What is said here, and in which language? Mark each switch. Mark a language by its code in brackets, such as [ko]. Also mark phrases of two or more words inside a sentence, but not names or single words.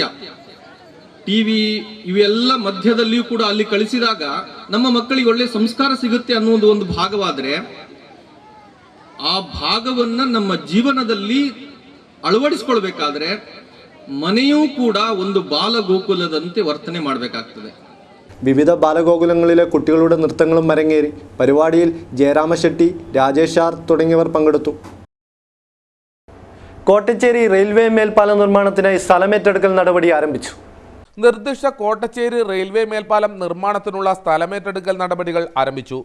[kn] ಟಿವಿ ಇವೆಲ್ಲ ಮಧ್ಯದಲ್ಲಿಯೂ ಕೂಡ ಅಲ್ಲಿ ಕಳಿಸಿದಾಗ ನಮ್ಮ ಮಕ್ಕಳಿಗೆ ಒಳ್ಳೆ ಸಂಸ್ಕಾರ ಸಿಗುತ್ತೆ ಅನ್ನುವುದು ಒಂದು ಭಾಗವಾದರೆ ಆ ಭಾಗವನ್ನ ನಮ್ಮ ಜೀವನದಲ್ಲಿ ಅಳವಡಿಸಿಕೊಳ್ಬೇಕಾದ್ರೆ ಮನೆಯೂ ಕೂಡ ಒಂದು ಬಾಲಗೋಕುಲದಂತೆ ವರ್ತನೆ ಮಾಡಬೇಕಾಗ್ತದೆ. [ml] വിവിധ ബാലഗോകുലങ്ങളിലെ കുട്ടികളുടെ നൃത്തങ്ങളും അരങ്ങേറി. പരിപാടിയിൽ ജയരാമശെട്ടി, രാജേഷ് ആർ തുടങ്ങിയവർ പങ്കെടുത്തു. കോട്ടച്ചേരി റെയിൽവേ മേൽപ്പാലം നിർമ്മാണത്തിനായി സ്ഥലമേറ്റെടുക്കൽ നടപടി ആരംഭിച്ചു. നിർദ്ദിഷ്ട കോട്ടച്ചേരി റെയിൽവേ മേൽപ്പാലം നിർമ്മാണത്തിനുള്ള സ്ഥലമേറ്റെടുക്കൽ നടപടികൾ ആരംഭിച്ചു.